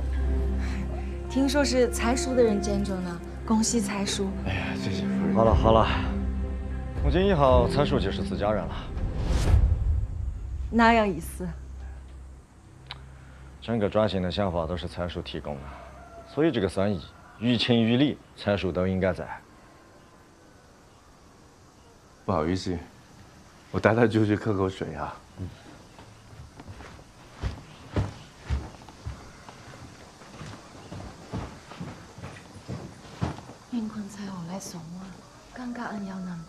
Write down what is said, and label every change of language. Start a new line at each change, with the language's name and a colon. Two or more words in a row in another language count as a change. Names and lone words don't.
Chinese: 聽說是才叔的人見着呢，恭喜才叔。哎呀，謝謝夫人。好了好了，從今以後才叔就是自家人了。哪樣意思？整個轉型的想法都是才叔提供的，所以這個生意於情於理，才叔都應該在。不好意思，我帶他出去喝口水啊。云坤才我來送我，感覺恩要難報。